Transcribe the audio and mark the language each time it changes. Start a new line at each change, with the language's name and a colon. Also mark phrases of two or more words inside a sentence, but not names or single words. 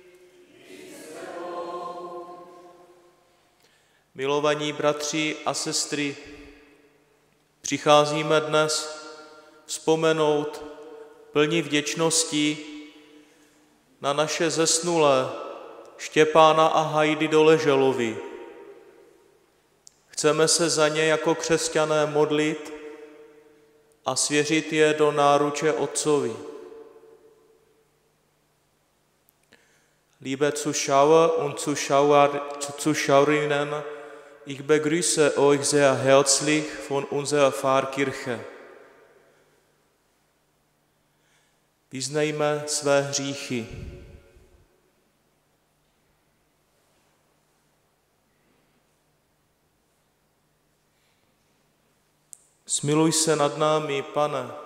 Czech: Milovaní bratři a sestry, přicházíme dnes vzpomenout plní vděčnosti na naše zesnulé Štěpána a Hajdy Doleželovi. Chceme se za ně jako křesťané modlit a svěřit je do náruče Otcovi.
German: Liebe Zuschauer und Zuschauerinnen, ich begrüße euch sehr herzlich von unserer Pfarrkirche.
Czech: Vyznejme své hříchy. Smiluj se nad námi, Pane.